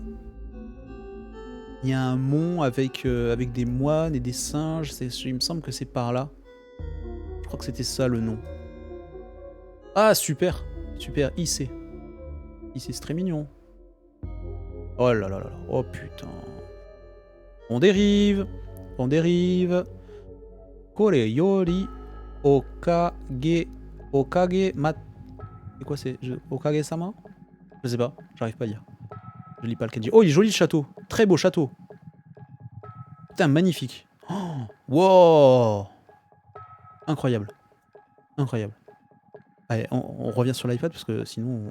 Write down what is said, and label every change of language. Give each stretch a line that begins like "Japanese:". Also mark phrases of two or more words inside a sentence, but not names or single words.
French: Il y a un mont avec des moines et des singes. Il me semble que c'est par là. Je crois que c'était ça le nom. Ah, super. Super, IC. IC, c'est très mignon. Oh là là là là. Oh putain. On dérive. On dérive.
Japanese: これよりおかげ. おかげまっ.
French: C'est quoi c'est Okage-sama? Je sais pas. J'arrive pas à lire. Je lis pas le kanji. Oh, il est joli le château. Très beau château. Putain, magnifique. Oh, wow. Incroyable. Incroyable. Allez, on revient sur l'iPad parce que sinon...